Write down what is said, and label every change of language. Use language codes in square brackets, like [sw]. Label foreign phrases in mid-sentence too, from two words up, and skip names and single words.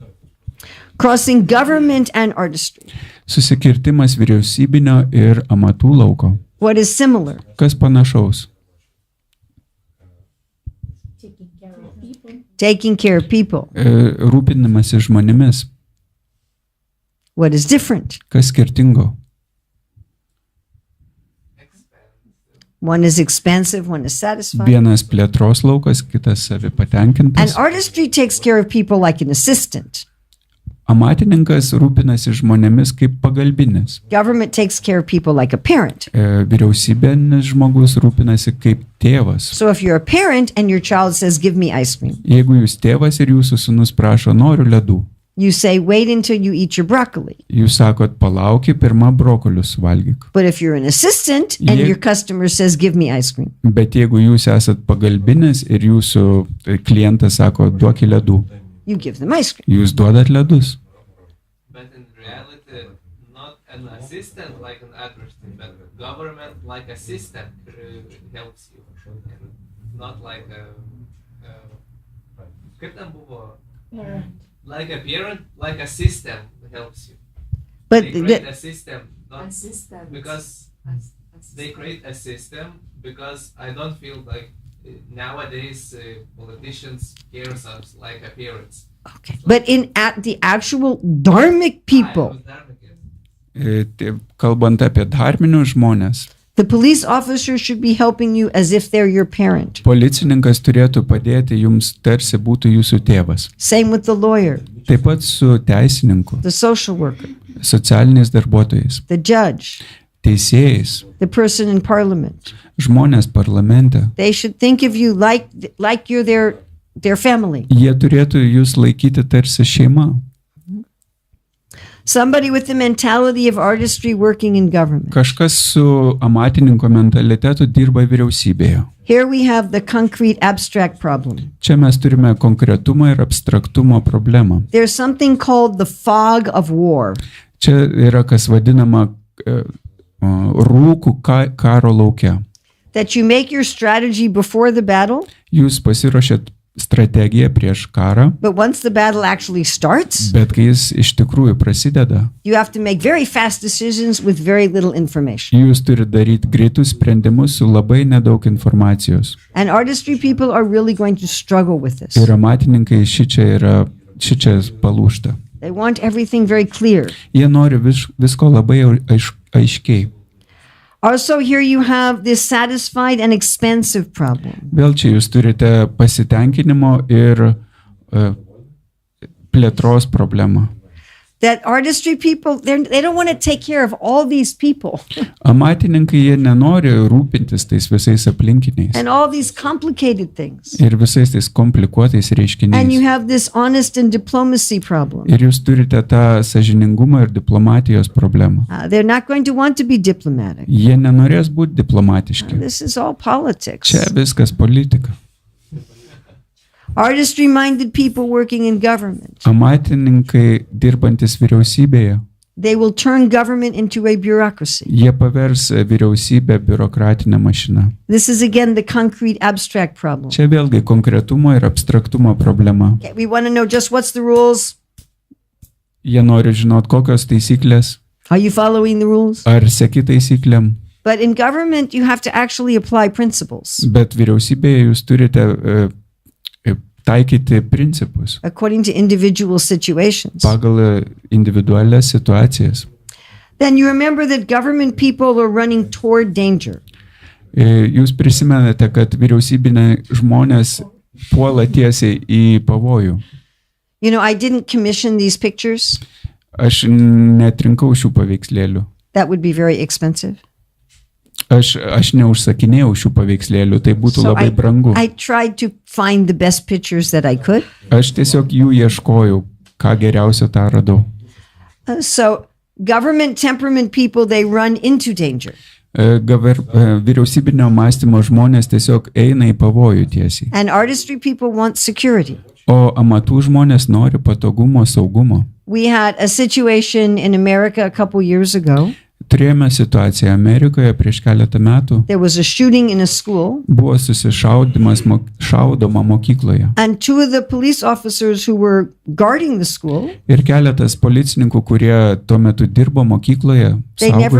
[en] Crossing government and artistry. [lt] Susikirtimas vyriausybinio ir amatų lauko. [en] What is similar? [lt] Kas panašaus? [en] Taking care of people. Taking care of people. [lt] Rūpinimasis žmonėmis. [en] What is different? [lt] Kas skirtingo? [en] One is expansive, one is satisfying. [lt] Vienas plėtros laukas, kitas savi [en] And [lt] patenkintas. [en] artistry takes care of people like an assistant. [lt] Amatininkas rūpinasi žmonėmis kaip pagalbinis. [en] Government takes care of people like a parent. [lt] Vyriausybinis žmogus rūpinasi kaip tėvas. [en] So if you're a parent and your child says, give me ice cream, [lt] Jeigu jūs tėvas ir jūsų sūnus prašo, noriu ledų, [en] you say, wait until you eat your broccoli. [lt] jūs sakot, palauki, pirmą brokolius suvalgyk. [en] But if you're an assistant and Ye- your customer says, give me ice cream, [lt] Bet jeigu jūs esat pagalbinis ir jūsų klientas sako, duok ledų, [en] you give them ice cream. [lt] jūs duodat ledus. [en] But in reality, not an assistant like an artist, but government like a system helps you. And not like [lt] kaip ten buvo? [en] Parent. Like a parent, like a system helps you. But They create a system, not Assistant. because they create a system because I don't feel like nowadays politicians care us like a parents. okay. But in at the actual dharmic people, [lt] Kalbant apie dharminius žmonės, [en] the police officer should be helping you as if they're your parent. [lt] policininkas turėtų padėti jums tarsi būtų jūsų tėvas. [en] Same with the lawyer, [lt] Taip pat su teisininku, [en] the social worker, [lt] socialiniais darbuotojais, [en] the judge, [lt] teisėjais, [en] the person in parliament. [lt] žmonės parlamente. [en] They should think of you like you're their their family. [lt] Jie turėtų jūs laikyti tarsi šeima. [en] Somebody with the mentality of artistry working in government. [lt] Kažkas su amatininko mentalitetu dirba vyriausybėje. [en] Here we have the concrete abstract problem. [lt] Čia mes turime konkretumo ir abstraktumo problemą. [en] There's something called the fog of war. [lt] Čia yra kas vadinama rūkų karo lauke. [en] That you make your strategy before the battle, [lt] Jūs pasiruošėt strategiją prieš karą, [en] but once the battle actually starts, [lt] bet kai jis iš tikrųjų prasideda, [en] you have to make very fast decisions with very little information. [lt] jūs turite daryti greitus sprendimus su labai nedaug informacijos. [en] And artistry people are really going to struggle with this. [lt] Ir amatininkai šičia palūžta. [en] They want everything very clear. [lt] Jie nori visko labai aiškiai. [en] Also, here you have this satisfied and expansive problem. [lt] Vėl čia jūs turite pasitenkinimo ir plėtros problemą. [en] That artistry people, they don't want to take care of all these people [lt] Amatininkai jie nenori rūpintis tais visais aplinkiniais [en] and all these complicated things. [lt] ir visais tais komplikuotais [en] And you [lt] reiškiniais. [en] have this honest and diplomacy problem. [lt] Ir jūs turite tą sąžiningumą ir diplomatijos problemą. [en] They're not going to want to be diplomatic. [lt] Jie nenorės būti diplomatiški. [en] This is all politics. [lt] Čia viskas politika. [en] Artistry-minded people working in government, [lt] Amatininkai dirbantis vyriausybėje, [en] they will turn government into a bureaucracy. [lt] jie pavers vyriausybę biurokratinę mašiną. [en] This is again the concrete abstract problem. [lt] Čia vėlgi konkretumo ir abstraktumo problema. [en] Okay, we want to know just what's the rules. [lt] Jie nori žinot, kokios taisyklės, [en] Are you following the rules? [lt] ar seki taisyklėm, [en] But in government, you have to actually apply principles [lt] bet vyriausybėje jūs turite taikyti principus [en] according to individual situations. [lt] pagal individualias situacijas. [en] Then you remember that government people are running toward danger. [lt] Jūs prisimenate, kad vyriausybiniai žmonės puola tiesiai į pavojų. [en] You know, I didn't commission these pictures. [lt] Aš netrinkau šių paveikslėlių. [en] That would be very expensive. [lt] Aš neužsakinėjau šių paveikslėlių, tai būtų [en] So [lt] labai brangu. [en] I tried to find the best pictures that I could. [lt] Aš tiesiog jų ieškojau, ką geriausio tą radau. [en] So government temperament people, they run into danger. [lt] Vyriausybinio mąstymo žmonės tiesiog eina į pavojų tiesiai. [en] And artistry people want security. [lt] O amatų žmonės nori patogumo, saugumo. [en] We had a situation in America a couple years ago. [lt] Turėjome situaciją Amerikoje prieš keletą metų. [en] There was a shooting in a school, [lt] Buvo susišaudimas šaudoma mokykloje. [en] and two of the police officers who were guarding the school, [lt] Ir keletas policininkų, kurie tuo metu dirbo mokykloje, [en] they never